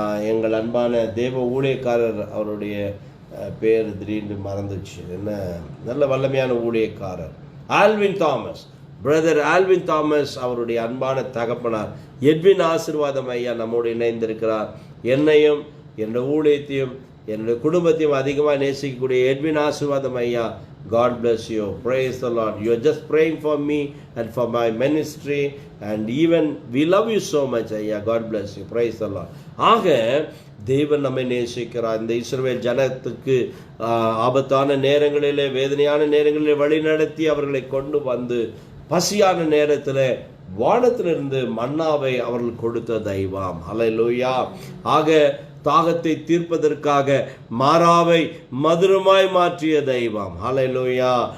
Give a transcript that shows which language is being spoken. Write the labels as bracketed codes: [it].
[ta] எங்கள் அன்பான தேவ ஊழியக்காரர், அவருடைய பேர் திடீர்னு மறந்துச்சு, என்ன நல்ல வல்லமையான ஊழியக்காரர், Alvin Thomas, brother Alvin Thomas, அவருடைய அன்பான தகப்பனார் எட்வின் ஆசீர்வாதம் ஐயா நம்மோடு இணைந்திருக்கிறார். என்னையும் என்னுடைய ஊழியத்தையும் என்னுடைய குடும்பத்தையும் அதிகமாக நேசிக்கக்கூடிய எட்வின் ஆசீர்வாதம் ஐயா, [en] God bless you. Praise the Lord. You are just praying for me and for my ministry, and even we love you so much ஐயா. God bless you. Praise the Lord. [ta] ஆக தேவன் நம்மை நேசிக்கிறார். இந்த இஸ்ரவேல் ஜனத்துக்கு ஆபத்தான நேரங்களிலே, வேதனையான நேரங்களிலே வழி நடத்தி அவர்களை கொண்டு வந்து பசியான நேரத்தில் வானத்திலிருந்து மன்னாவை அவர்கள் கொடுத்த தெய்வம். அல்லேலூயா. ஆக தாகத்தை தீர்ப்பதற்காக மாறாவை மதுரமாய் மாற்றிய தெய்வம். அல்லேலூயா.